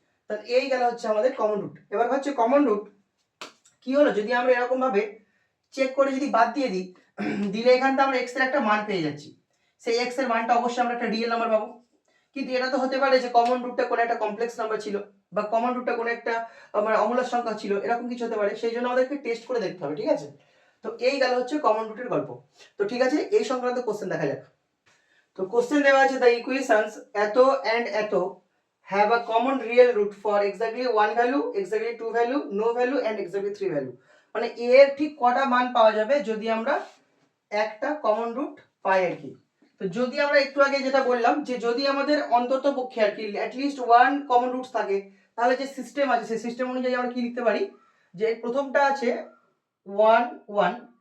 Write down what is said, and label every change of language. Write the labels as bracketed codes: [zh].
[bn] তাহলে এই গেল হচ্ছে আমাদের কমন রুট। এবার হচ্ছে কমন রুট কি হলো, যদি আমরা এরকম ভাবে চেক করে যদি বাদ দিয়ে দিই, দিলে এখানটা আমরা x এর একটা মান পেয়ে যাচ্ছি, সেই x এর মানটা অবশ্যই আমরা একটা রিয়েল নাম্বার পাবো। কিন্তু এটা তো হতে পারে যে কমন রুটটা কোনো একটা কমপ্লেক্স নাম্বার ছিল, বা কমন রুটটা কোনো একটা মানে অমূলক সংখ্যা ছিল, এরকম কিছু হতে পারে, সেই জন্য আমাদেরকে টেস্ট করে দেখতে হবে, ঠিক আছে। তো এই গেল হচ্ছে কমন রুটের গল্প। তো ঠিক আছে, এই সংক্রান্ত কোশ্চেন দেখা যাক। তো কোশ্চেন দেওয়া আছে, [en] the equations [bn] এত অ্যান্ড এত [en] have a common real root for exactly 1 value, exactly 2 value, no value and exactly 3 value। [bn] মানে a এর ঠিক কটা মান পাওয়া যাবে যদি আমরা একটা কমন রুট পাই আর কি। তো যদি আমরা একটু আগে যেটা বললাম যে যদি আমাদের অন্তত পক্ষে আর কি অ্যাটলিস্ট ওয়ান কমন রুটস থাকে, তাহলে যে সিস্টেম আছে সেই সিস্টেম অনুযায়ী আমরা কি লিখতে পারি, যে প্রথমটা আছে 1 1